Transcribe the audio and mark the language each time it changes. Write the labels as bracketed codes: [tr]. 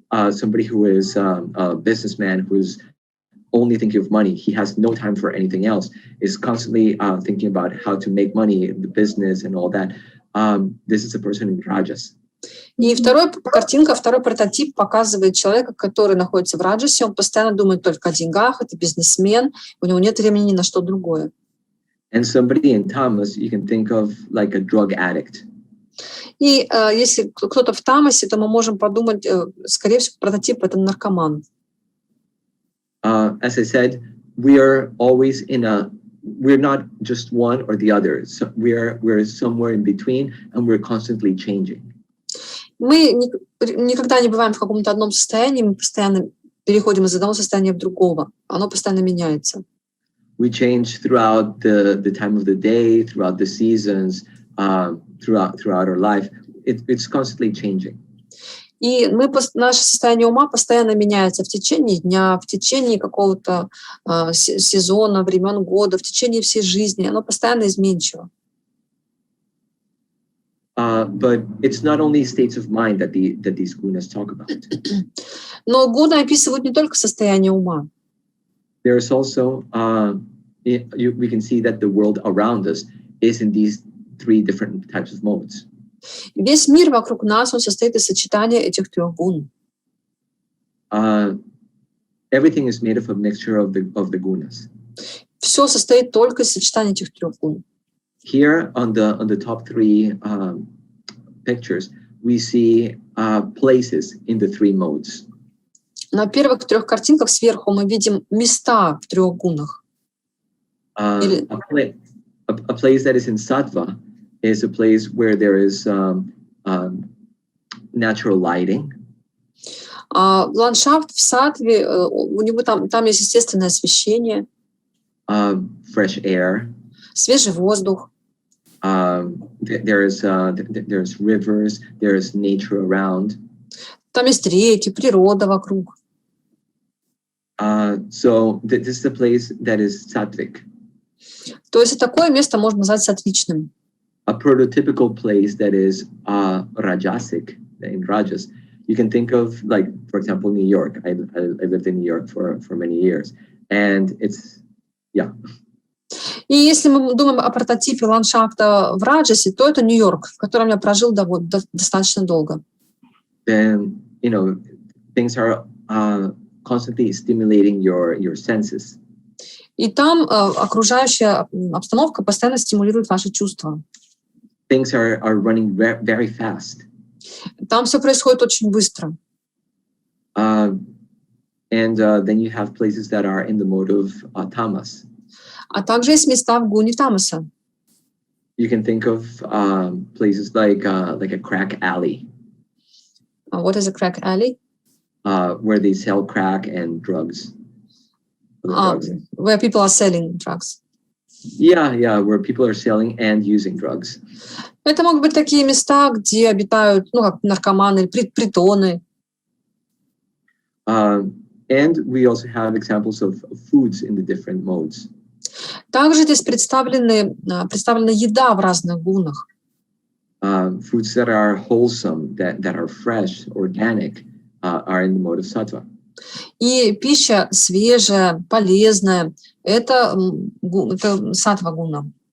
[en] Somebody who is a businessman who's only thinking of money. He has no time for anything else, is constantly thinking about how to make money, the business and all that. This is a person in rajas. [ru] И второй прототип показывает человека, который находится в раджасе, он постоянно думает только о деньгах, это бизнесмен, у него нет времени ни на что другое. [en] And somebody in tamas, you can think of like a drug addict. [ru] И если кто-то в тамасе, то мы можем подумать, скорее всего, прототип — это наркоман. [en] As I said, we're not just one or the other. So we're somewhere in between, and we're constantly changing. [ru] Мы никогда не бываем в каком-то одном состоянии, мы постоянно переходим из одного состояния в другого. Оно постоянно меняется. [en] We change throughout the time of the day, throughout the seasons, throughout our life. It's constantly changing. [ru] И наше состояние ума постоянно меняется в течение дня, в течение какого-то сезона, времен года, в течение всей жизни. Оно постоянно изменчиво. [en] But it's not only states of mind that these gunas talk about. [ru] Но гуны описывают не только состояние ума. [en] There's also, we can see that the world around us is in these three different types of modes. [ru] Весь мир вокруг нас, он состоит из сочетания этих трех гун. [en] Everything is made of a mixture of the gunas. [ru] Все состоит только из сочетания этих трех гун. [en] Here on the top three pictures, we see places in the three modes. [ru] На первых трех картинках сверху мы видим места в трех гунах. [en] A place that is in sattva is a place where there is natural lighting. [ru] Ландшафт в саттве, у него там есть естественное освещение. [en] Fresh air. [ru] Свежий воздух. [en] There's rivers, there's nature around. [ru] Там есть реки, природа вокруг. [en] So this is a place that is sattvic. [ru] То есть такое место можно назвать саттвичным. [en] A prototypical place that is rajasic, in rajas, you can think of, like, for example, New York. I lived in New York for many years, and it's, yeah. [ru] И если мы думаем о прототипе ландшафта в раджасе, то это Нью-Йорк, в котором я прожил достаточно долго. [en] Then, things are constantly stimulating your senses. [ru] И там окружающая обстановка постоянно стимулирует ваши чувства. [en] Things are running very fast. [ru] Там все происходит очень быстро. [en] Then you have places that are in the mode of tamas. [ru] А также есть места в гуне тамаса. [en] You can think of places like a crack alley. What is a crack alley? Where they sell crack and drugs. Where people are selling drugs. Yeah, where people are selling and using drugs. [ru] Это могут быть такие места, где обитают, как наркоманы, притоны. [en] And we also have examples of foods in the different modes. [ru] Также здесь представлена еда в разных гунах. [en] Foods that are wholesome, that are fresh, organic, are in the mode of sattva. [ru] И пища свежая, полезная, это саттва гуна.